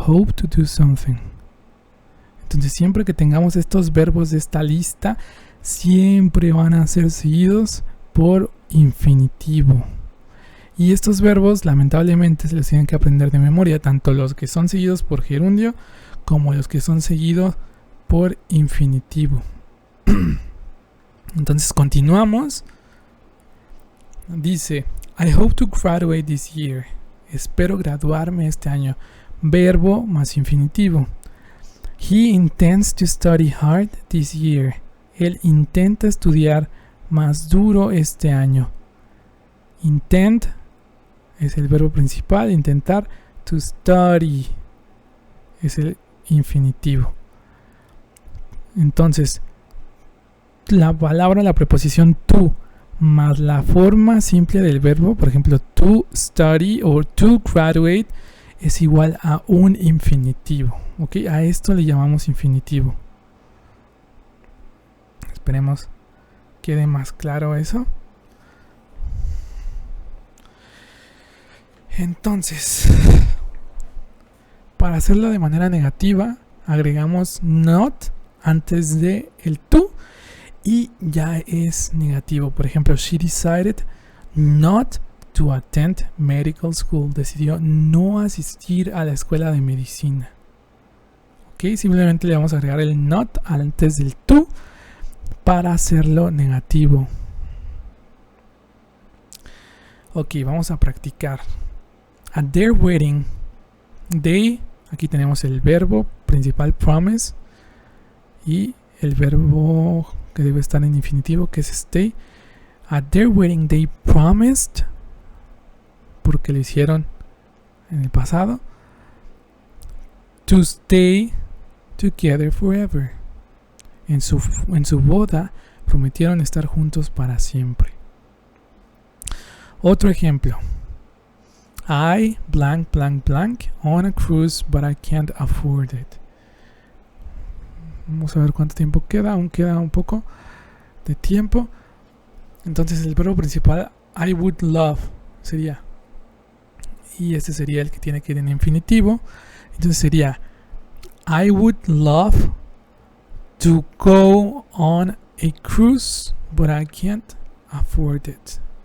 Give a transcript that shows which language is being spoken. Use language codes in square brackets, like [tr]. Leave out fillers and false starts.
[en] Hope to do something. [es] Entonces siempre que tengamos estos verbos de esta lista, siempre van a ser seguidos por infinitivo. Y estos verbos lamentablemente se los tienen que aprender de memoria, tanto los que son seguidos por gerundio como los que son seguidos por infinitivo. Entonces continuamos. [en] Dice I hope to graduate this year. [es] Espero graduarme este año. Verbo más infinitivo. [en] He intends to study hard this year. [es] Él intenta estudiar más duro este año. Intend es el verbo principal, intentar. To study es el infinitivo. Entonces, la preposición to más la forma simple del verbo, por ejemplo, to study o to graduate, es igual a un infinitivo. ¿Ok? A esto le llamamos infinitivo. Esperemos quede más claro eso. Entonces, para hacerlo de manera negativa, agregamos not antes de el to y ya es negativo. Por ejemplo, [en] she decided not to attend medical school. [es] Decidió no asistir a la escuela de medicina. Ok, simplemente le vamos a agregar el not antes del to para hacerlo negativo. Ok, vamos a practicar. [en] At their wedding, they, [es] aquí tenemos el verbo principal promise y el verbo que debe estar en infinitivo, que es stay. [en] At their wedding they promised, [es] porque lo hicieron en el pasado, [en] to stay together forever. [es] En su boda prometieron estar juntos para siempre. Otro ejemplo. [en] I blank blank blank on a cruise but I can't afford it. [es] Vamos a ver cuánto tiempo queda. Aún queda un poco de tiempo. Entonces el verbo principal [en] I would love [es] sería, y este sería el que tiene que ir en infinitivo. Entonces sería [en] I would love to go on a cruise but I can't afford it.